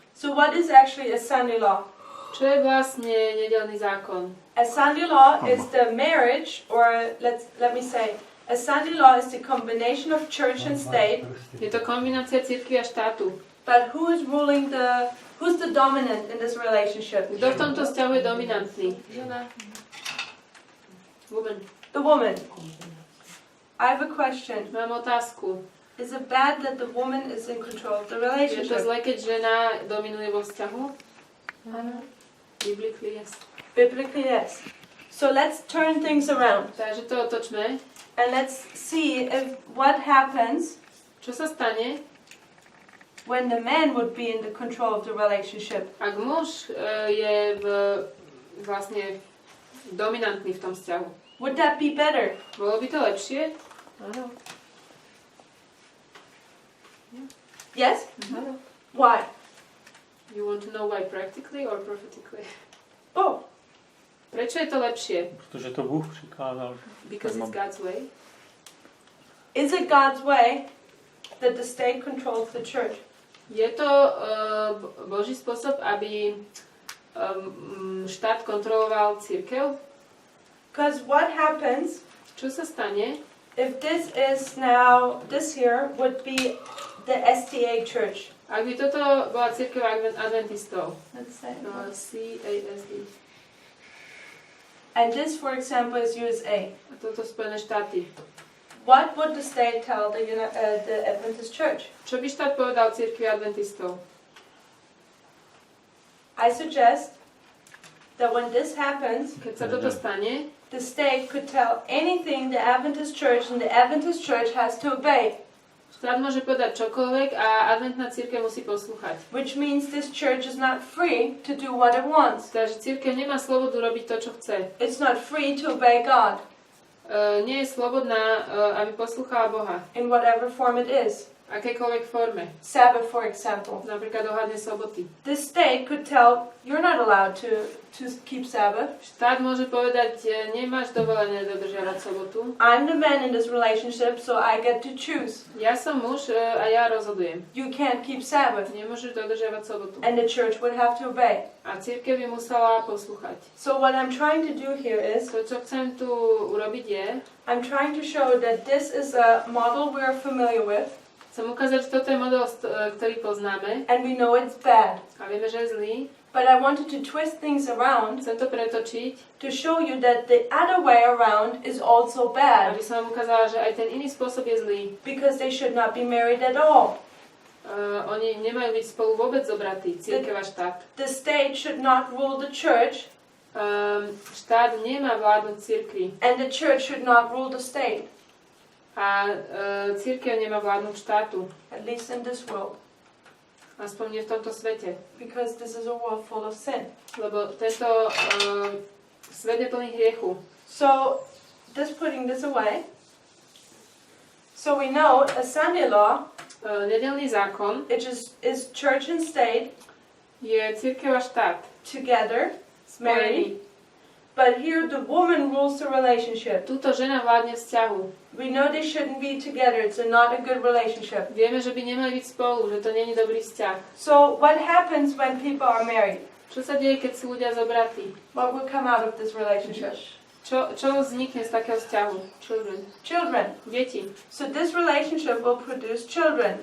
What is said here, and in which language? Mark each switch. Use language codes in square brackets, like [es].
[en] So what is actually a Sunday law? [sk] Čo je vlastne nedeľný zákon? [en] A Sunday law is the marriage, or let me say, a Sunday law is the combination of church and state. [sk] Je to kombinácia cirkvi a štátu. [en] But who's the dominant in this relationship? [sk] Kto v tomto vzťahu je dominantný? Žena. [en] Woman. The woman. I have a question. [sk] Mám otázku. [en] Is it bad that the woman is in control of the [sk] Je to [en] relationship? [sk] zle, keď žena dominuje vo vzťahu? Áno. [en] Biblically, yes. Biblically, yes. So let's turn things around [sk] Takže to otočme. [en] and let's see if what happens [sk] Čo sa stane, [en] when the man would be in the control of the relationship. [sk] ak muž je vlastne dominantný v tom vzťahu? [en] Would that be better? [sk] Bolo by to lepšie? Áno. [en] Yes? [sk] Áno. [en] Why? You want to know why practically or prophetically? Oh, [sk] Prečo je to lepšie? [cs] Protože to Bůh přikázal. [en] Because it's God's way. is it God's way that the state controls the church? [sk] Je to Boží spôsob, aby štát kontroloval cirkev? [en] Because what happens [sk] Čo sa stane, [en] if this here would be the SDA church? [sk] ak by toto bola cirkev adventistov? [en] Let's say. CASD. And this, for example, is USA. [sk] A toto Spojené štáty. [en] What would the state tell the Adventist church? [sk] Čo by štát povedal cirkvi adventistov? [en] I suggest that when this happens, [sk] Keď sa toto stane, [en] the state could tell anything the Adventist church, and the Adventist church has to obey. [sk] štát môže povedať čokoľvek a adventná cirkev musí poslúchať. [en] Which means this church is not free to do what it wants. [sk] Takže cirkev nemá slobodu robiť to, čo chce. [en] It's not free to obey God [sk] Nie je slobodná, aby poslúchala Boha. [en] in whatever form it is. [sk] V akejkoľvek forme. [en] Sabbath, for example. [sk] Napríklad ohľadne soboty. [en] This state could tell you're not allowed to keep Sabbath. [sk] Štát môže povedať, nemáš dovolené dodržiavať sobotu. [en] I'm the man in this relationship, so I get to choose. [sk] Ja som muž a ja rozhodujem. [en] You can't keep Sabbath. [sk] Nemôžeš dodržiavať sobotu. [en] And the church would have to obey. [sk] A cirkev by musela poslúchať. [en] So what I'm trying to do here is, [sk] To, čo chcem tu urobiť je, [en] I'm trying to show that this is a model we're familiar with, [sk] chcem ukázať, že toto je model, ktorý poznáme [en] and we know it's bad. [sk] a vieme, že je zlý. [en] But I wanted to twist things around [sk] Chcem to pretočiť, [en] to show you that the other way around is also bad, [sk] aby som vám ukázala, že aj ten iný spôsob je zlý. [en] because they should not be married at all. [sk] Oni nemajú byť spolu vôbec zobratí, cirkev a štát. [en] The state should not rule the church, [sk] Štát nemá vládnuť cirkvi [en] and the church should not rule the state, [sk] a cirkev nemá vládnuť štátu. [en] at least in this world, [sk] Aspoň nie v tomto svete. [en] because this is a world full of sin. [sk] Lebo tento svet je plný hriechu. [en] So, just putting this away, so we know a Sunday law, [sk] Nedeľný zákon [en] which is church and state [sk] je cirkev a štát. [en] together, married, [sk] Spojený. [en] but here the woman rules the relationship. [sk] Túto žena vládne vzťahu. [en] We know they shouldn't be together, it's not a good relationship. [sk] Vieme, že by nemali byť spolu, že to nie je dobrý vzťah. [en] So what happens when people are married? [sk] Čo sa deje, keď sú ľudia zobratí? [en] What will come out of this relationship? [sk] Čo vznikne z takého vzťahu? [en] Children. [sk] Deti. [en] So this relationship will produce children,